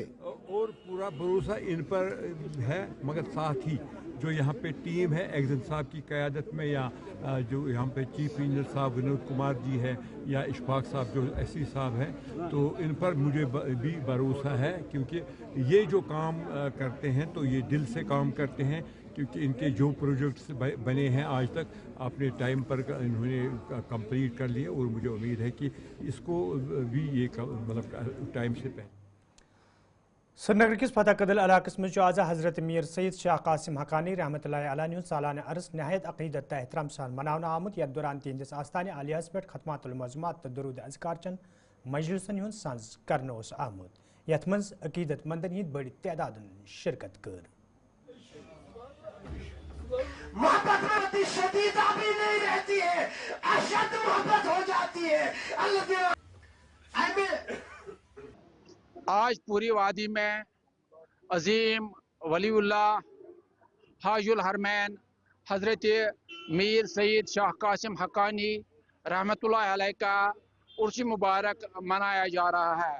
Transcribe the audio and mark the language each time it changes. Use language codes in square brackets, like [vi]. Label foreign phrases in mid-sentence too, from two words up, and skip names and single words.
[ur] اور پورا بھروسہ ان پر ہے، مگر ساتھ ہی جو یہاں پے ٹیم ہے ایگزن صاحب کی قیادت میں، یا جو یہاں پے [en] chief engineer [ur] صاحب ونود کمار جی ہے، یا اشفاق صاحب جو ایس سی صاحب ہیں، تو ان پر مجھے بھی بھروسہ ہے، کیونکہ یہ جو کام کرتے ہیں تو یہ دل سے کام کرتے ہیں، کیونکہ انکے جو پروجیکٹس بنے ہیں آج تک اپنے ٹائم پر انہوں نے کمپلیٹ کر لیے، اور مجھے امید ہے کہ اس کو بھی یہ مطلب ٹائم سے پہلے. [ks] श्रीनगर किस फतह कदल इलाक़स में आज हज़रत मीर सैयद शाह कासिम हक़ानी [ar] رحمة الله عليه [ks] सालाना अरस नहायत अक़ीदत एहतराम सान मनावना आमुत, यथ दौरान तिहंदिस आस्थान आलियास पे खतमातुल मज़मूआत तो दरूद अज़कार चन मजलिसन हुंद सांस करन ओस आमुत, यथ मज अक़ीदत मंदन हिंद बड़ी तादादन शिरकत कर। [ur] محبت میں اتنی شدیدہ بھی نہیں رہتی ہے، اشد محبت ہو جاتی ہے. اللہ آج پوری وادی میں عظیم ولی اللہ حاج الحرمین حضرت میر سید شاہ قاسم حقانی [ar] رحمة الله عليه [ur] کا عرس مبارک منایا جا رہا ہے.